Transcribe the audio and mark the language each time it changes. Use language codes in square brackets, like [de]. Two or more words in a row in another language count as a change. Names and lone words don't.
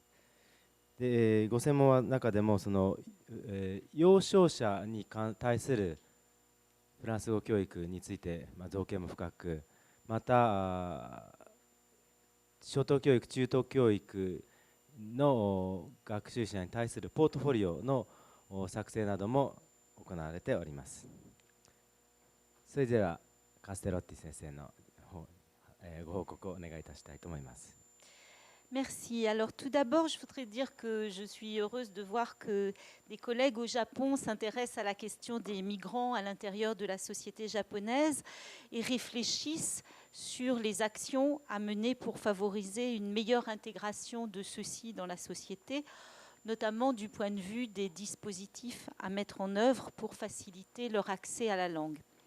[ja] でご専門は中でも幼少者に対するフランス語教育について、造形も深く、また初等教育、中等教育の学習者に対するポートフォリオの作成なども行われております。それではカステロッティ先生のご報告をお願いいたしたいと思います。 [fr] Merci. Alors tout d'abord, je voudrais dire que je suis heureuse de voir que des collègues au Japon s'intéressent à la question des migrants à l'intérieur de la société japonaise et réfléchissent sur les actions à mener pour favoriser une meilleure intégration de ceux-ci dans la société, notamment du point de vue des dispositifs à mettre en œuvre pour faciliter leur accès à la langue.